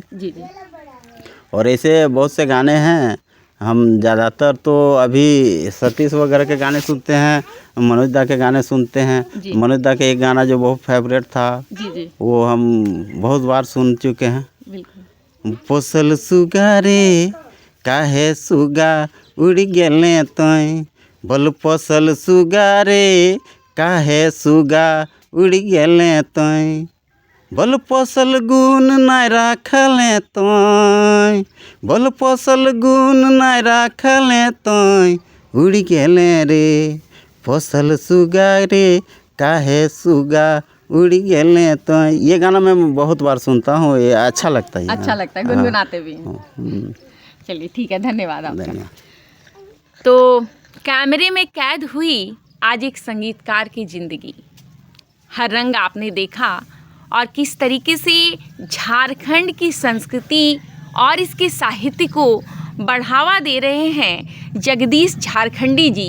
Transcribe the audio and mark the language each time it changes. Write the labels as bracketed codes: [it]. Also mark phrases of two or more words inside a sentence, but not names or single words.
[hi] जी जी और ऐसे बहुत से गाने हैं। हम ज़्यादातर तो अभी सतीश वगैरह के गाने सुनते हैं, मनोज दा के गाने सुनते जी। हैं। मनोज दा के एक गाना जो बहुत फेवरेट था, जी जी, वो हम बहुत बार सुन चुके हैं। बिल्कुल। [sck] पोसल सुगा रे काहे सुगा उड़ गेले तोय। बोल पोसल सुगा रे काहे सुगा उड़ गेले तोय। बोल पोसल गुण नाय राखले तोय। बोल पोसल गुण नाय राखले तोय। उड़ गेले रे पोसल सुगा रे काहे सुगा उड़ गेले तो। [hi] ये गाना मैं बहुत बार सुनता हूँ, ये अच्छा लगता है। अच्छा लगता है, गुनगुनाते भी हैं। हम्म, चलिए ठीक है, धन्यवाद आपका। धन्यवाद। तो कैमरे में कैद हुई आज एक संगीतकार की ज़िंदगी। हर रंग आपने देखा और किस तरीके से झारखंड की संस्कृति और इसके साहित्य को बढ़ावा दे रहे हैं जगदीश झारखंडी जी।